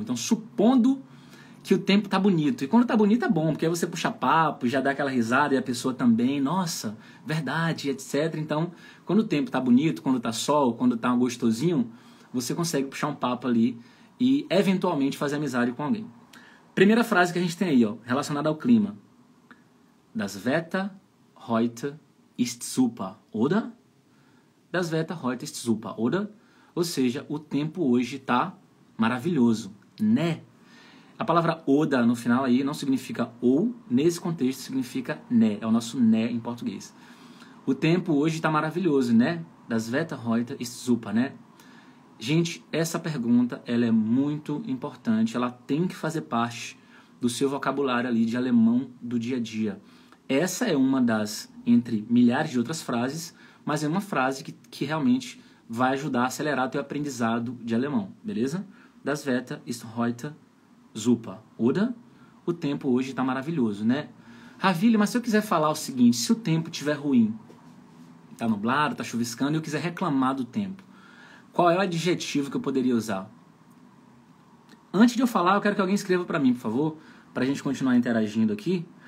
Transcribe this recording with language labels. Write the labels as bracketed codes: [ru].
[pt] Então, supondo que o tempo tá bonito. E quando tá bonito é bom, porque aí você puxa papo, já dá aquela risada e a pessoa também, nossa, verdade, etc. Então, quando o tempo tá bonito, quando tá sol, quando tá gostosinho, você consegue puxar um papo ali e eventualmente fazer amizade com alguém. Primeira frase que a gente tem aí, ó, relacionada ao clima. [de] Das Wetter heute ist super, oder? Das Wetter heute ist super, oder? [pt] Ou seja, o tempo hoje tá maravilhoso, né? A palavra oda no final aí não significa ou, nesse contexto significa né, é o nosso né em português. O tempo hoje está maravilhoso, né? [de] Das Wetter heute ist super, né? [pt] Gente, essa pergunta ela é muito importante, ela tem que fazer parte do seu vocabulário ali de alemão do dia a dia. Essa é uma das, entre milhares de outras frases, mas é uma frase que realmente vai ajudar a acelerar o teu aprendizado de alemão, beleza? [de] Das Wetter ist heute super, oder? [pt] O tempo hoje está maravilhoso, né? Ravile, mas se eu quiser falar o seguinte, se o tempo estiver ruim, tá nublado, tá chuviscando, e eu quiser reclamar do tempo, qual é o adjetivo que eu poderia usar? Antes de eu falar, eu quero que alguém escreva para mim, por favor, para a gente continuar interagindo aqui.